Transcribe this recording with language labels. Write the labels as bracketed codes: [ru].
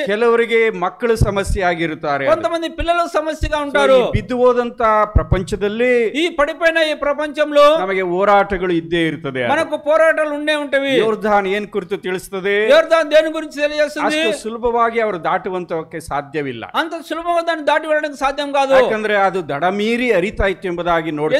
[kn] ಕೆಲವರಿಗೆ ಮಕ್ಕಳು ಸಮಸ್ಯೆ ಆಗಿರುತ್ತಾರೆ, [te] కొంతమంది పిల్లలు సమస్యగా ఉంటారు. [kn] ಬಿದ್ದು ಹೋದಂತ ಪ್ರಪಂಚದಲ್ಲಿ [te] ఈ పడిపోయిన ఈ ప్రపంచంలో [kn] ನಮಗೆ ಹೋರಾಟಗಳು ಇದ್ದೇ ಇರ್ತದೆ. [te] మనకు పోరాటాలు ఉండే ఉంటవి. [kn] ಯೋರ್ದಾನ್ ಏನ್ ಕುರಿತು ತಿಳಿಸ್ತದೆ? [te] యోర్దాన్ దేని గురించి తెలియజేస్తుంది? [kn] ಅಷ್ಟು ಸುಲಭವಾಗಿ ಅವರು ದಾಟುವಂತಕ್ಕೆ ಸಾಧ್ಯವಿಲ್ಲ. [te] అంత సులభంగా దాన్ని దాటి వెళ్ళడానికి సాధ్యం కాదు. [kn] ಯಾಕಂದ್ರೆ ಅದು ದಡ ಮೀರಿ ಹರಿತಾ ಇತ್ತು ಎಂಬುದಾಗಿ ನೋಡ್ತೇವೆ.